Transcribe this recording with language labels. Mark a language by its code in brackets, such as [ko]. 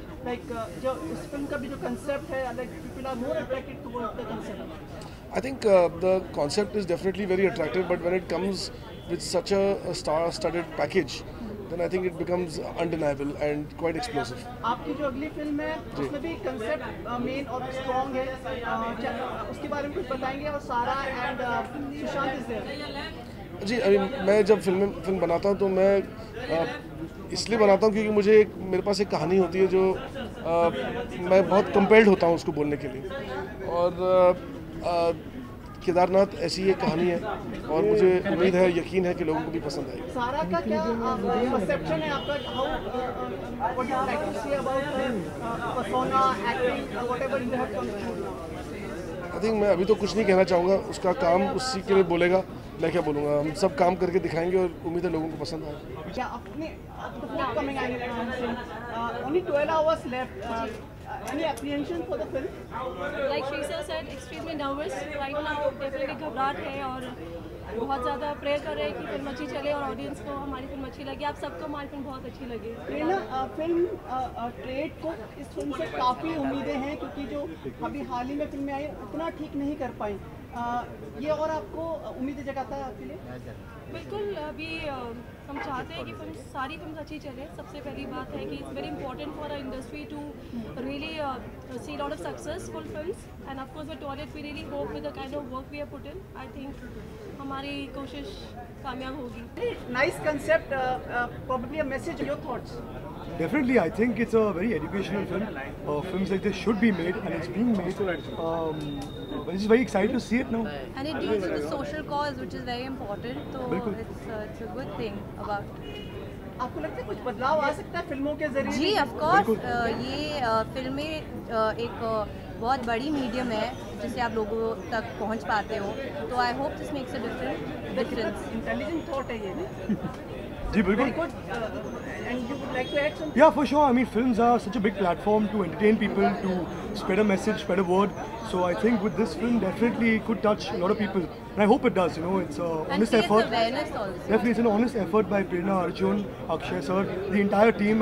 [en] Like [hi] जो इस film का भी जो concept है, [en] like people are more attracted towards the concept. I think the concept is definitely very attractive, but when it comes with such a star-studded package, then I think it becomes undeniable and quite explosive. [hi] आपकी जो अगली film है उसमें भी concept main और strong है, उसके बारे में कुछ बताएंगे? और सारा एंड सुशांत इज देयर। जी, अभी मैं जब फिल्म बनाता हूँ तो मैं इसलिए बनाता हूँ क्योंकि मेरे पास एक कहानी होती है जो मैं बहुत कंपेल्ड होता हूँ उसको बोलने के लिए। और केदारनाथ ऐसी एक कहानी है और मुझे उम्मीद है, यकीन है कि लोगों को भी पसंद आएगी। सारा का क्या परसेप्शन है आपका? [en] How what you like to say about persona, acting, whatever you have come to? [hi] I think मैं अभी तो कुछ नहीं कहना चाहूँगा, उसका काम उसी के लिए बोलेगा, मैं क्या बोलूँगा। हम सब काम करके दिखाएंगे और उम्मीद है लोगों को पसंद आएगा। क्या अपने [en] Coming only 12 hours left. Any apprehension for the film? Like Shrisa said, extremely nervous right now. [hi] Definitely घबराहट है और बहुत ज़्यादा प्रेयर कर रहे हैं कि फिल्म अच्छी चले और ऑडियंस को हमारी फिल्म अच्छी लगे। आप सबको हमारी फिल्म बहुत अच्छी लगी। फिल्म ट्रेड को इस फिल्म से काफ़ी उम्मीदें हैं क्योंकि जो अभी हाल ही में फिल्में आई उतना ठीक नहीं कर पाई। ये और आपको उम्मीदें जगाता है आपके लिए? बिल्कुल, अभी हम चाहते हैं कि सारी फिल्म अच्छी चले। सबसे पहली बात है कि [en] it's very important for a industry to really see lot of successful films and of course with Toilet we really hope with the kind of work we have put in, I think [hi] हमारी कोशिश कामयाब होगी। [en] Nice concept, probably a message, your thoughts? Definitely, I think it's a very educational film. Films like this should be made, and it's being made. We're just very excited to see it now. And it deals with a social cause, which is very important. So it's a good thing about. [hi] आपको लगता है कुछ बदलाव आ सकता है फिल्मों के जरिए? जी, ऑफ कोर्स ये फिल्में एक बहुत बड़ी मीडियम है जिससे आप लोगों तक पहुंच पाते हो. [en] तो I hope this makes a difference. [hi] Intelligent thought है ये ना? जी बिल्कुल. [en] And you would like to add something? Yeah, for sure. I mean, films are such a big platform to entertain people, to spread a message, spread a word. So I think with this film, definitely could touch a lot of people. And I hope it does. You know, it's an honest effort. Awareness also. Definitely, it's an honest effort by Prerna, Arjun, Akshay sir, the entire team.